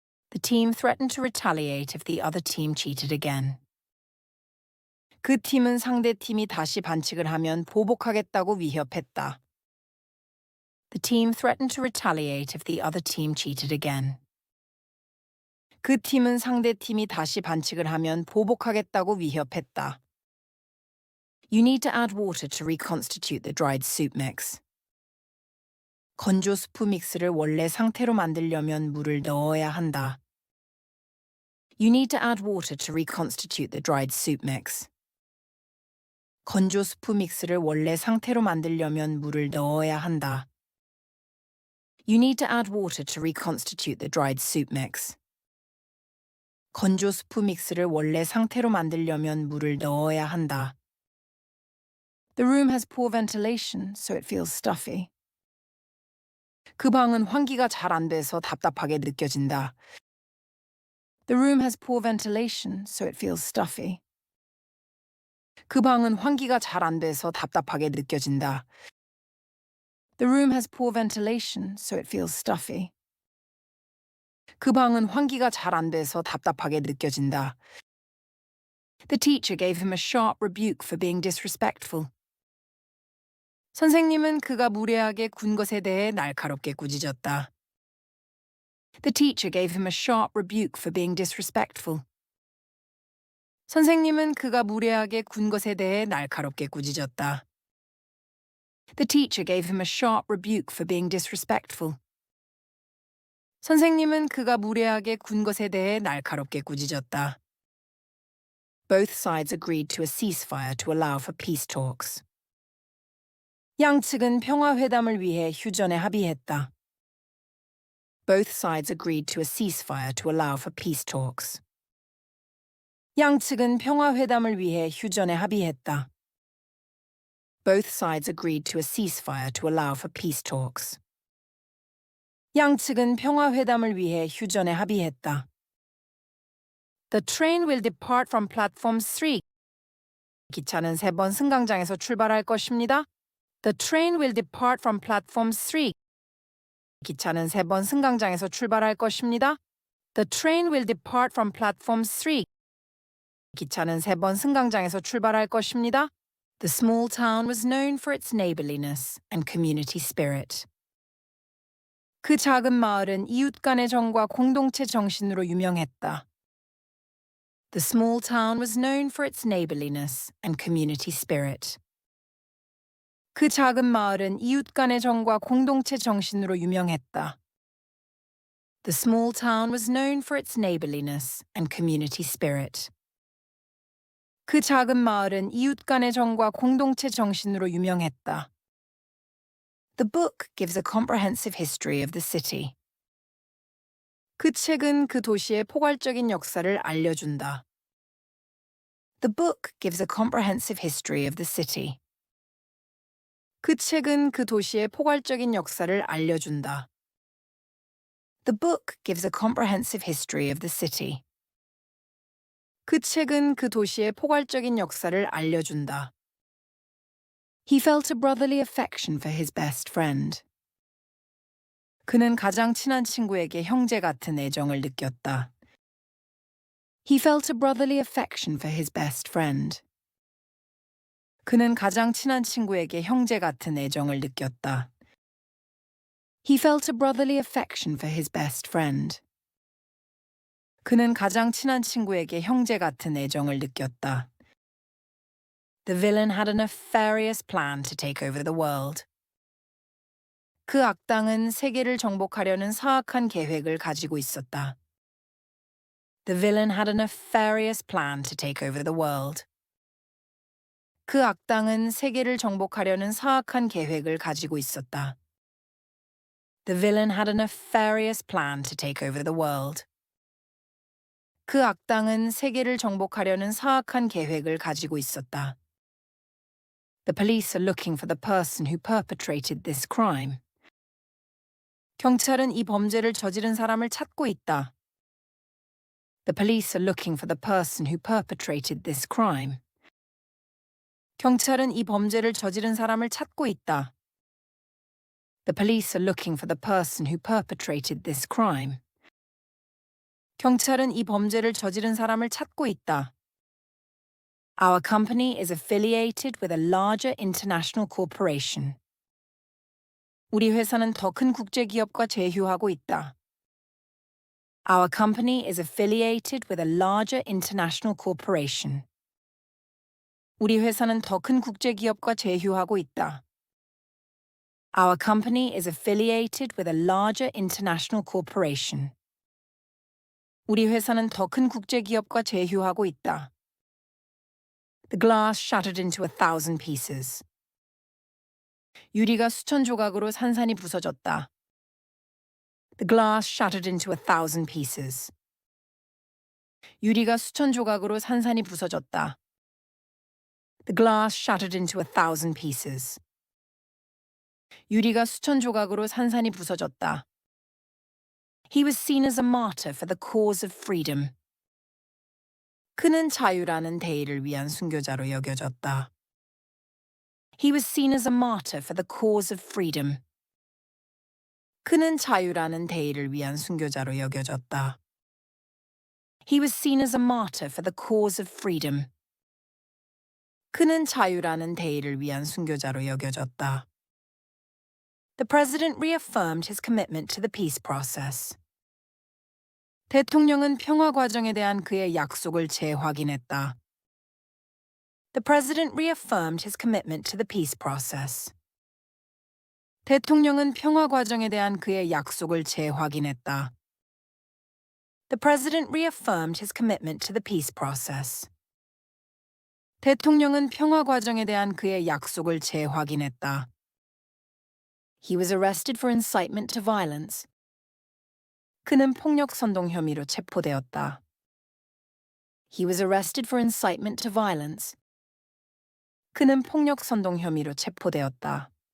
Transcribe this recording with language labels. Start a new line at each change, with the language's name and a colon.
English: The team threatened to retaliate if the other team cheated again.
Korean: 그 팀은 상대 팀이 다시 반칙을 하면 보복하겠다고 위협했다.
English: The team threatened to retaliate if the other team cheated again.
Korean: 그 팀은 상대 팀이 다시 반칙을 하면 보복하겠다고 위협했다.
English: You need to add water to reconstitute the dried soup mix.
Korean: 건조 스프 믹스를 원래 상태로 만들려면 물을 넣어야 한다.
English: You need to add water to reconstitute the dried soup mix.
Korean: 건조 스프 믹스를 원래 상태로 만들려면 물을 넣어야 한다.
English: You need to add water to reconstitute the dried soup mix.
Korean: 건조 스프 믹스를 원래 상태로 만들려면 물을 넣어야 한다.
English: The room has poor ventilation, so it feels stuffy.
Korean: 그 방은 환기가 잘 안 돼서 답답하게 느껴진다.
English: The room has poor ventilation, so it feels stuffy.
Korean: 그 방은 환기가 잘 안 돼서 답답하게 느껴진다.
English: The room has poor ventilation, so it feels stuffy.
Korean: 그 방은 환기가 잘 안 돼서 답답하게 느껴진다.
English: The teacher gave him a sharp rebuke for being disrespectful.
Korean: 선생님은 그가 무례하게 군 것에 대해 날카롭게 꾸짖었다.
English: The teacher gave him a sharp rebuke for being disrespectful.
Korean: 선생님은 그가 무례하게 군 것에 대해 날카롭게 꾸짖었다.
English: The teacher gave him a sharp rebuke for being disrespectful.
Korean: 선생님은 그가 무례하게 군 것에 대해 날카롭게 꾸짖었다.
English: Both sides agreed to a ceasefire to allow for peace talks.
Korean: 양측은 평화회담을 위해 휴전에 합의했다.
English: Both sides agreed to a ceasefire to allow for peace talks.
Korean: 양측은 평화회담을 위해 휴전에 합의했다.
English: Both sides agreed to a ceasefire to allow for peace talks.
Korean: 양측은 평화회담을 위해 휴전에 합의했다.
English: The train will depart from platform 3.
Korean: 기차는 3번 승강장에서 출발할 것입니다.
English: The train will depart from platform 3.
Korean: 기차는 3번 승강장에서 출발할 것입니다.
English: The train will depart from platform 3.
Korean: 기차는 3번 승강장에서 출발할 것입니다.
English: The small town was known for its neighborliness and community spirit.
Korean: 그 작은 마을은 이웃 간의 정과 공동체 정신으로 유명했다.
English: The small town was known for its neighborliness and community spirit.
Korean: 그 작은 마을은 이웃 간의 정과 공동체 정신으로 유명했다.
English: The small town was known for its neighborliness and community spirit.
Korean: 그 작은 마을은 이웃 간의 정과 공동체 정신으로 유명했다.
English: The book gives a comprehensive history of the city.
Korean: 그 책은 그 도시의 포괄적인 역사를 알려준다.
English: The book gives a comprehensive history of the city.
Korean: 그 책은 그 도시의 포괄적인 역사를 알려준다.
English: The book gives a comprehensive history of the city.
Korean: 그 책은 그 도시의 포괄적인 역사를 알려준다.
English: He felt a brotherly affection for his best friend.
Korean: 그는 가장 친한 친구에게 형제 같은 애정을 느꼈다.
English: He felt a brotherly affection for his best friend.
Korean: 그는 가장 친한 친구에게 형제 같은 애정을 느꼈다.
English: He felt a brotherly affection for his best friend.
Korean: 그는 가장 친한 친구에게 형제 같은 애정을 느꼈다.
English: The villain had a nefarious plan to take over the world.
Korean: 그 악당은 세계를 정복하려는 사악한 계획을 가지고 있었다.
English: The villain had a nefarious plan to take over the world.
Korean: 그 악당은 세계를 정복하려는 사악한 계획을 가지고 있었다.
English: The villain had a nefarious plan to take over the world.
Korean: 그 악당은 세계를 정복하려는 사악한 계획을 가지고 있었다.
English: The police are looking for the person who perpetrated this crime.
Korean: 경찰은 이 범죄를 저지른 사람을 찾고 있다.
English: The police are looking for the person who perpetrated this crime.
Korean: 경찰은 이 범죄를 저지른 사람을 찾고 있다.
English: The police are looking for the person who perpetrated this crime.
Korean: 경찰은 이 범죄를 저지른 사람을 찾고 있다.
English: Our company is affiliated with a larger international corporation.
Korean: 우리 회사는 더 큰 국제기업과 제휴하고 있다.
English: Our company is affiliated with a larger international corporation.
Korean: 우리 회사는 더 큰 국제기업과 제휴하고 있다.
English: Our company is affiliated with a larger international corporation.
Korean: 우리 회사는 더 큰 국제기업과 제휴하고 있다.
English: The glass shattered into 1,000 pieces.
Korean: 유리가 수천 조각으로 산산이 부서졌다.
English: The glass shattered into 1,000 pieces.
Korean: 유리가 수천 조각으로 산산이 부서졌다.
English: The glass shattered into 1,000 pieces.
Korean: 유리가 수천 조각으로 산산이 부서졌다.
English: He was seen as a martyr for the cause of freedom.
Korean: 그는 자유라는 대의를 위한 순교자로 여겨졌다.
English: He was seen as a martyr for the cause of freedom.
Korean: 그는 자유라는 대의를 위한 순교자로 여겨졌다.
English: He was seen as a martyr for the cause of freedom.
Korean: 그는 자유라는 대의를 위한 순교자로 여겨졌다.
English: The president reaffirmed his commitment to the peace process.
Korean: 대통령은 평화 과정에 대한 그의 약속을 재확인했다.
English: The president reaffirmed his commitment to the peace process.
Korean: 대통령은 평화 과정에 대한 그의 약속을 재확인했다.
English: The president reaffirmed his commitment to the peace process.
Korean: 대통령은 평화 과정에 대한 그의 약속을 재확인했다.
English: He was arrested for incitement to violence.
Korean: 그는 폭력 선동 혐의로 체포되었다.
English: He was arrested for incitement to violence.
Korean: 그는 폭력 선동 혐의로 체포되었다.